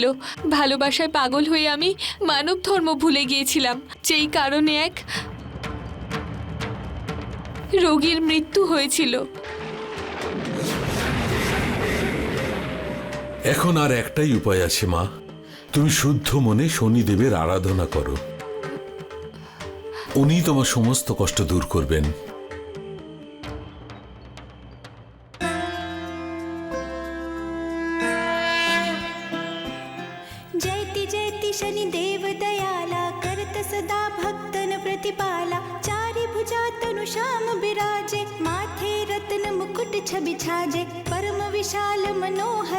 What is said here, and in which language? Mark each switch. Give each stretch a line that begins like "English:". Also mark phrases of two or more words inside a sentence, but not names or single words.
Bangla: ভালোবাসায় পাগল হয়ে আমি মানব ধর্ম ভুলে গিয়েছিলাম, যেই কারণে এক রোগীর মৃত্যু হয়েছিল। এখন আর একটাই উপায় আছে মা, তুমি শুদ্ধ মনে শনিদেবের আরাধনা করো, উনি তোমার সমস্ত কষ্ট দূর করবেন।
Hindi: जयति जयति शनिदेव दयाला करत सदा भक्तन प्रतिपाला चारि भुजा तनु श्याम बिराजे माथे रत्न मुकुट छवि छाजे परम विशाल मनोहर